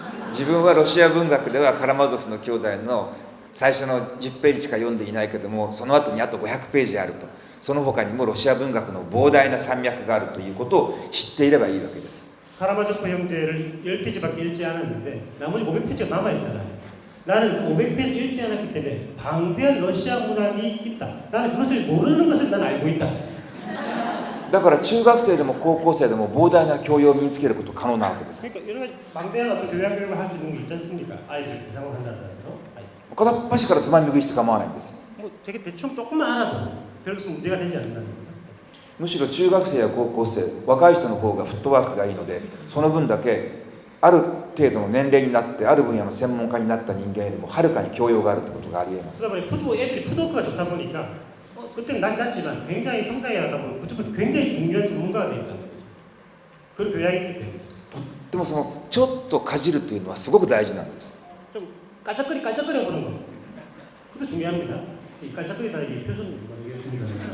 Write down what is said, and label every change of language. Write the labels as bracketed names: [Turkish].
[Japanese] 自分はロシア文学ではカラマゾフの兄弟の最初の10ページしか読んでいないけども、その後にあと500ページあると。その他にもロシア文学の膨大な山脈があるということを知っていればいいわけです。 [Korean] 카라마조프 형제를 10페이지밖에 읽지 않았는데 나머지 500페이지가 남아있잖아요. 나는 500페이지 읽지 않았기 때문에 방대한 러시아 문학이 있다. 나는 그것을 모르는 것을 난 알고 있다. [Japanese] だから中学生でも高校生でも膨大な教養を身につけること可能なわけです。 [Korean] 그러니까 여러 가지 방대한 어떤 교양 교육을 할 수 있는 게 있지 않습니까? 아이들 대상으로 한다는 거. [Japanese] 片っ端からつまみ食いして構わないんです。 [Korean] 뭐 되게 대충 조금만 알아도 별것은 문제가 되지 않는다는 거죠. [Japanese] むしろ中学生や高校生、若い人の方がフットワークがいいので、その分だけある程度の年齢になってある分野の専門家になった人間よりもはるかに教養があるということがありえます。 [Korean] 그러다 보니 애들이 푸드워크가 좋다 보니까 그때는 나이 났지만 굉장히 성장해 하다 보면 그쪽은 굉장히 중요한 전문가가 되어 있다는 거죠. 그런 교양이 있기 때문에. [Japanese] でもそのちょっとかじるというのはすごく大事なんです。 [Korean] 좀 깔짝거려 보는 거. 그것도 중요합니다. 이 깔짝거리다 이게 표준 모르겠습니다.